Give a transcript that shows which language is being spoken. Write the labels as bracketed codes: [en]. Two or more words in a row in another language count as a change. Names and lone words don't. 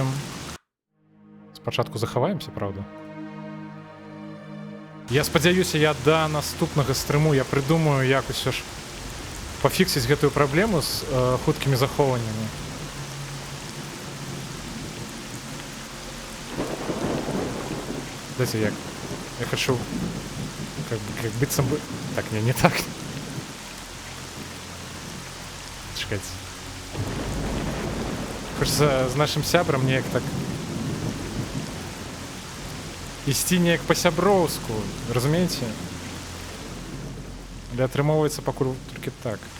[be] Спачатку захаваемся, правда? Я спадзяюся, я да наступнага стрыму я прыдумаю, як усё ж пафіксіць гэтую праблему з хуткімі захоўваннямі. Дайте як. [ru] Я хочу как [be] быццам бы... Так, не так. Чакайце. Хочется з нашым сябрам неяк так ісці неяк па-сяброўску, разумееце? Але атрымоўваецца пакуль толькі так.